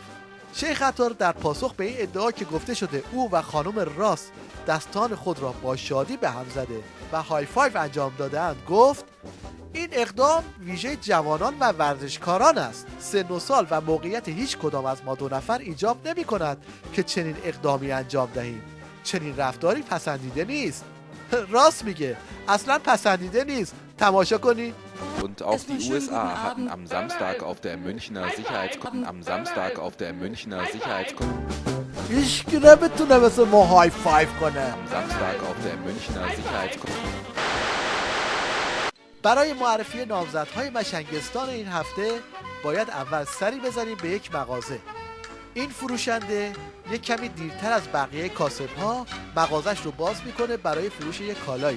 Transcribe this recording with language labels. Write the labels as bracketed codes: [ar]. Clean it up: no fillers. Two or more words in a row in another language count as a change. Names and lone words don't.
[fa] شیخ عطار در پاسخ به این ادعا که گفته شده او و خانم راس دستان خود را با شادی به هم زده و [en] high five [fa] انجام دادند گفت این اقدام ویژه جوانان و ورزشکاران است. سن و سال و موقعیت هیچ کدام از ما دو نفر ایجاب نمی کند که چنین اقدامی انجام دهیم. چنین رفتاری پسندیده نیست. راست میگه، اصلا پسندیده نیست. تماشا کنی. [de] Und auch die USA hatten am Samstag auf der Münchner Sicherheitskonferenz [fa] هیچ که نمیتونه مثل ما [en] high five [fa] کنه. برای معرفی نامزدهای مشنگستان این هفته باید اول سری بزنیم به یک مغازه. این فروشنده یک کمی دیرتر از بقیه کاسب‌ها مغازش رو باز میکنه برای فروش یک کالایی.